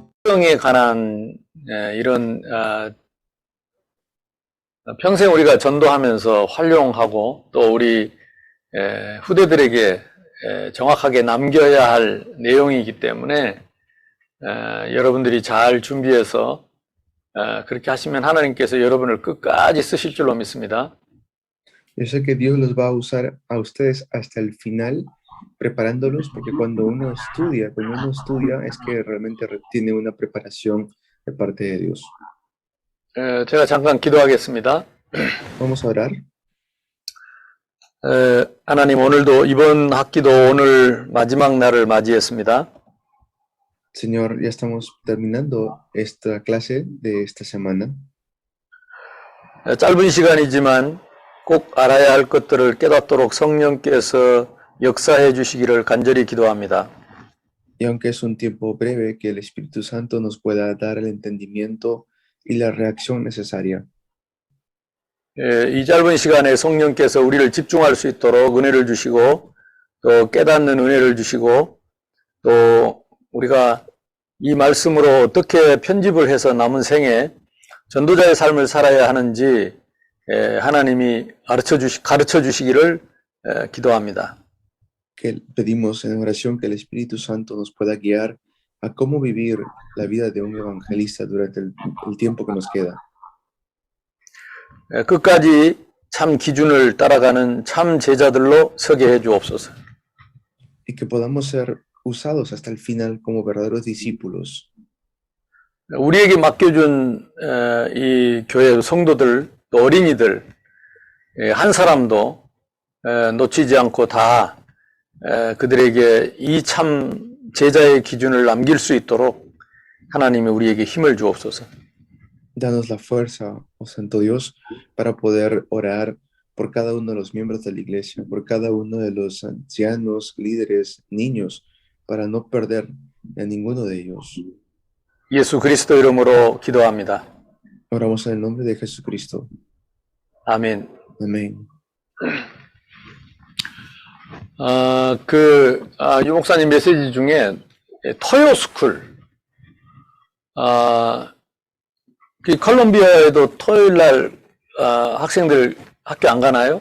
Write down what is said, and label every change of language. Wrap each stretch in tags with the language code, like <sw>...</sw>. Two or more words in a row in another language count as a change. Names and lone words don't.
<ko>성경에 관한 이런 평생 우리가 전도하면서 활용하고 또 우리 후대들에게 정확하게 남겨야 할 내용이기 때문에 여러분들이 잘 준비해서 그렇게 하시면 하나님께서 여러분을 끝까지 쓰실 줄로 믿습니다.</ko> <es>Yo sé que Dios los va a usar a ustedes hasta el final, preparándolos, porque cuando uno estudia es que realmente tiene una preparación de parte de Dios.</es> <ko>제가 잠깐 기도하겠습니다.</ko> <es>Vamos a orar.</es> <ko>하나님, 오늘도 이번 학기도 오늘 마지막 날을 맞이했습니다.</ko> <es>Señor, ya estamos terminando esta clase de esta semana.</es> <ko>짧은 시간이지만 꼭 알아야 할 것들을 깨닫도록 성령께서 역사해 주시기를 간절히 기도합니다.</ko> <es>Y aunque es un tiempo breve, que el Espíritu Santo nos pueda dar el entendimiento y la reacción necesaria.</es> <ko>이 짧은 시간에 성령께서 우리를 집중할 수 있도록 은혜를 주시고 또 깨닫는 은혜를 주시고 또 우리가 이 말씀으로 어떻게 편집을 해서 남은 생에 전도자의 삶을 살아야 하는지 하나님이 가르쳐 주시기를 기도합니다.</ko> <es>Que pedimos en oración que el Espíritu Santo nos pueda guiar a cómo vivir la vida de un evangelista durante el tiempo que nos queda.</es> <ko>끝까지 참 기준을 따라가는 참 제자들로 서게 해 주옵소서.</ko> <es>Y que podamos ser usados hasta el final como verdaderos discípulos.</es> <ko>우리에게 맡겨준 이 교회 성도들, 또 어린이들 한 사람도 놓치지 않고 다 그들에게 이 참 제자의 기준을 남길 수 있도록 하나님이 우리에게 힘을 주옵소서.</ko> <es>Danos la fuerza, oh Santo Dios, para poder orar por cada uno de los miembros de la iglesia, por cada uno de los ancianos, líderes, niños, para no perder a ninguno de ellos.</es> <ko>예수 그리스도 이름으로 기도합니다.</ko> <es>Oramos en el nombre de Jesucristo.</es> <ko>아멘.</ko> <es>Amén.</es> <ko>유 목사님 메시지 중에 토요스쿨, 콜롬비아에도 토요일 날 학생들 학교 안 가나요?</ko>